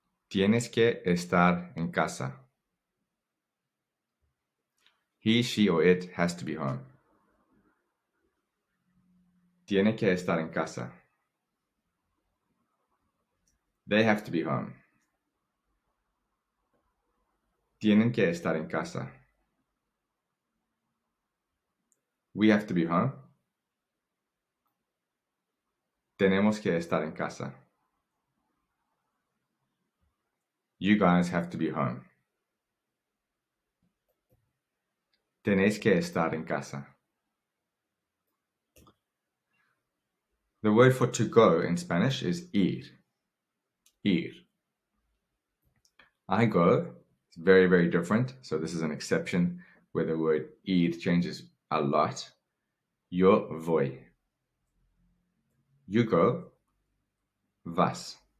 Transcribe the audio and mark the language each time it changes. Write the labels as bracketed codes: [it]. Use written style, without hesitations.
[es] Tienes que estar en casa. [en] He, she, or it has to be home. [es] Tiene que estar en casa. [en] They have to be home. [es] Tienen que estar en casa. [en] We have to be home. [es] Tenemos que estar en casa. [en] You guys have to be home. [es] Tenéis que estar en casa. [en] The word for to go in Spanish is ir. Ir. I go. It's very, very different. So this is an exception where the word ir changes a lot. [es] Yo voy. [en] You go. [es] Vas.